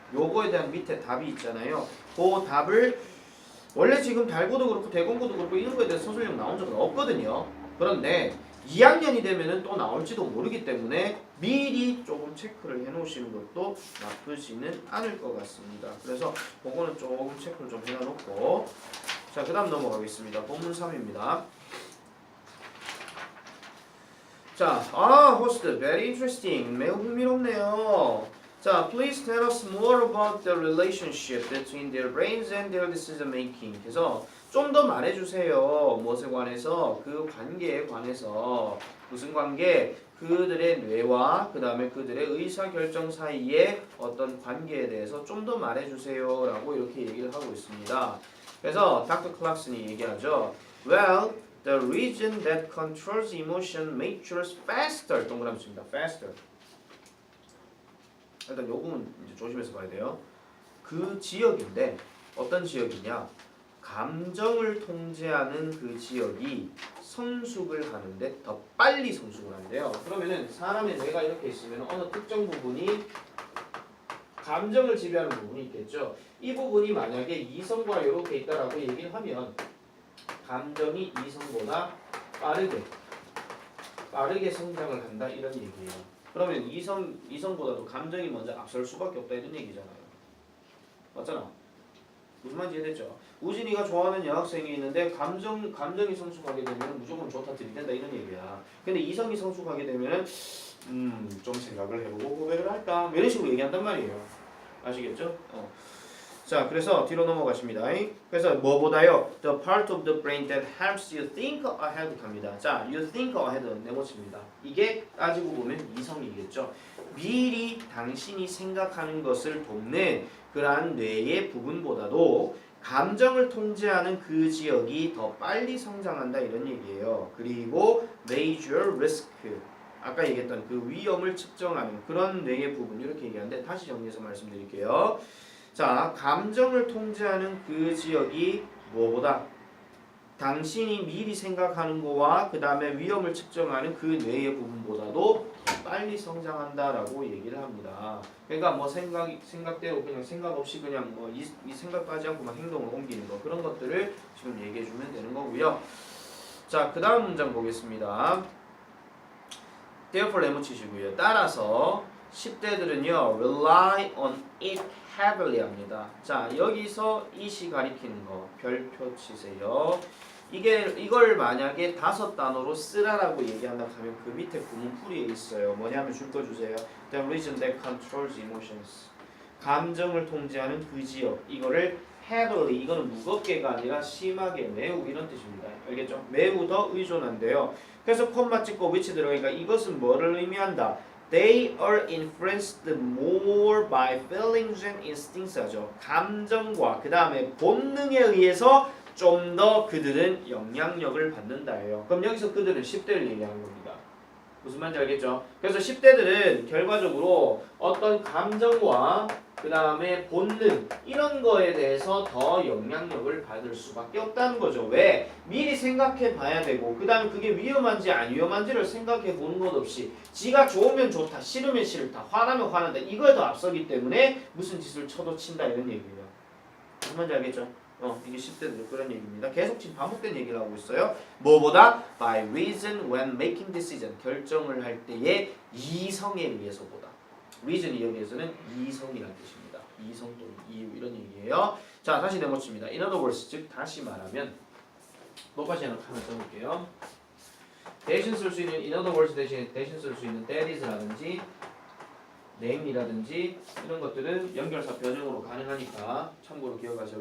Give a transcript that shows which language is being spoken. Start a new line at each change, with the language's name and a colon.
Korean: 요거에 대한 밑에 답이 있잖아요. 그 답을 원래 지금 달고도 그렇고 대공고도 그렇고 이런 거에 대해서 서술형 나온 적은 없거든요. 그런데 2학년이 되면은 또 나올지도 모르기 때문에 미리 조금 체크를 해 놓으시는 것도 나쁘지는 않을 것 같습니다. 그래서 그거는 조금 체크를 좀 해놓고 자 그 다음 넘어가겠습니다. 본문 3입니다.
English: 자, host, very interesting.
Korean: 매우 흥미롭네요.
English: 자, please tell us more about the relationship between their brains and their decision making.
Korean: 그래서 좀 더 말해주세요. 무엇에 관해서? 그 관계에 관해서. 무슨 관계? 그들의 뇌와 그 다음에 그들의 의사결정 사이의 어떤 관계에 대해서 좀 더 말해주세요. 라고 이렇게 얘기를 하고 있습니다. 그래서 닥터 클락슨이 얘기하죠.
English: Well, the region that controls emotion matures faster.
Korean: 동그라미 칩니다. faster. 일단 요 부분 이제 조심해서 봐야 돼요. 그 지역인데 어떤 지역이냐? 감정을 통제하는 그 지역이 성숙을 하는데 더 빨리 성숙을 한대요. 그러면은 사람의 뇌가 이렇게 있으면 어느 특정 부분이 감정을 지배하는 부분이 있겠죠. 이 부분이 만약에 이성과 이렇게 있다라고 얘기를 하면 감정이 이성보다 빠르게 성장을 한다 이런 얘기예요. 그러면 이성보다도 감정이 먼저 앞설 수밖에 없다 이런 얘기잖아요. 맞잖아. 무슨 말인지 이해됐죠? 우진이가 좋아하는 여학생이 있는데 감정이 성숙하게 되면 무조건 좋다 들이댄다 이런 얘기야. 근데 이성이 성숙하게 되면 좀 생각을 해보고 고백을 할까 이런 식으로 얘기한단 말이에요. 아시겠죠? 자, 그래서 뒤로 넘어가십니다. 그래서 뭐보다요?
English: The part of the brain that helps you think ahead
Korean: 갑니다. 자,
English: you think ahead
Korean: 네모칩니다. 이게 따지고 보면 이성이겠죠. 미리 당신이 생각하는 것을 돕는 그러한 뇌의 부분보다도 감정을 통제하는 그 지역이 더 빨리 성장한다 이런 얘기예요. 그리고 major risk 아까 얘기했던 그 위험을 측정하는 그런 뇌의 부분 이렇게 얘기하는데 다시 정리해서 말씀드릴게요. 자, 감정을 통제하는 그 지역이 뭐보다 당신이 미리 생각하는 거와 그 다음에 위험을 측정하는 그 뇌의 부분보다도 빨리 성장한다라고 얘기를 합니다. 그러니까 뭐 생각대로 그냥 생각 없이 그냥 뭐 이 생각하지 않고 막 행동을 옮기는 거 그런 것들을 지금 얘기해 주면 되는 거고요. 자, 그 다음 문장 보겠습니다. therefore 네모 치시고요. 따라서 10대들은요
English: rely on it heavily
Korean: 합니다. 자, 여기서 it이 가리키는 거 별표 치세요. 이걸 만약에 5단어로 쓰라라고 얘기한다 하면 그 밑에 구문풀이에 있어요. 뭐냐면 줄 거 주세요.
English: The region that controls emotions.
Korean: 감정을 통제하는 그 지역. 이거를 heavily 이거는 무겁게가 아니라 심하게 매우 이런 뜻입니다. 알겠죠? 매우 더 의존한대요. 그래서 콤마 찍고 which 들어가니까 이것은 뭐를 의미한다?
English: They are influenced more by feelings and instincts
Korean: 하죠. 감정과 그 다음에 본능에 의해서 좀 더 그들은 영향력을 받는다예요. 그럼 여기서 그들은 10대를 얘기하는 겁니다. 무슨 말인지 알겠죠? 그래서 10대들은 결과적으로 어떤 감정과 그 다음에 본능 이런 거에 대해서 더 영향력을 받을 수밖에 없다는 거죠. 왜? 미리 생각해 봐야 되고 그 다음에 그게 위험한지 안 위험한지를 생각해 보는 것 없이 지가 좋으면 좋다 싫으면 싫다 화나면 화난다 이거에 더 앞서기 때문에 무슨 짓을 쳐도 친다 이런 얘기예요. 무슨 말인지 알겠죠? 이게 10대들 그런 얘기입니다. 계속 지금 반복된 얘기를 하고 있어요. 뭐보다?
English: By reason when making decision.
Korean: 결정을 할 때의 이성에 의해서보다. reason이 여기에서는 이성이라는 뜻입니다. 이성 또는 이유 이런 얘기예요. 자, 다시 네모칩니다.
English: In other words,
Korean: 즉 다시 말하면 똑같이 하나 써볼게요. 대신 쓸 수 있는
English: in other words
Korean: 대신 쓸 수 있는 that is라든지 name이라든지 이런 것들은 연결사 변형으로 가능하니까 참고로 기억하세요.